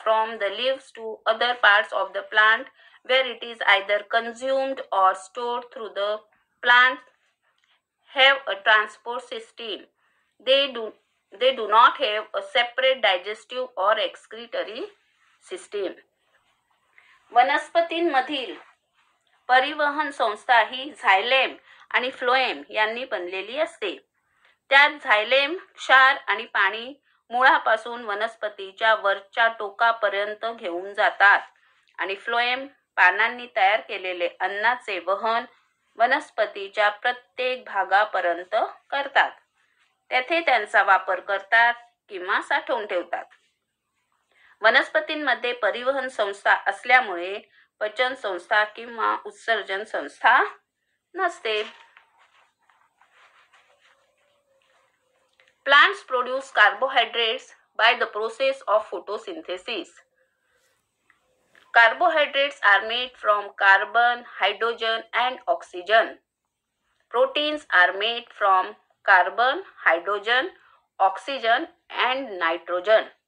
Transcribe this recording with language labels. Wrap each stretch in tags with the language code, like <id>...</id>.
<en>from the leaves to other parts of the plant where it is either consumed or stored through the plant have a transport system. They do not have a separate digestive or excretory system.</en> <mr>वनस्पतींमधील परिवहन संस्था ही झायलेम आणि phloem यांनी बनलेली असते. त्यात झायलेम क्षार आणि पाणी मुळापासून वनस्पतीच्या वरच्या टोकापर्यंत घेऊन जातात आणि फ्लोएम पानांनी तयार केलेले अन्नाचे वहन वनस्पतीच्या प्रत्येक भागापर्यंत करतात. तेथे त्यांचा वापर करतात किंवा साठवून ठेवतात. वनस्पतींमध्ये परिवहन संस्था असल्यामुळे पचन संस्था किंवा उत्सर्जन संस्था नसते.</mr> <en>Plants produce carbohydrates by the process of photosynthesis. Carbohydrates are made from carbon, hydrogen and oxygen. Proteins are made from carbon, hydrogen, oxygen and nitrogen.</en>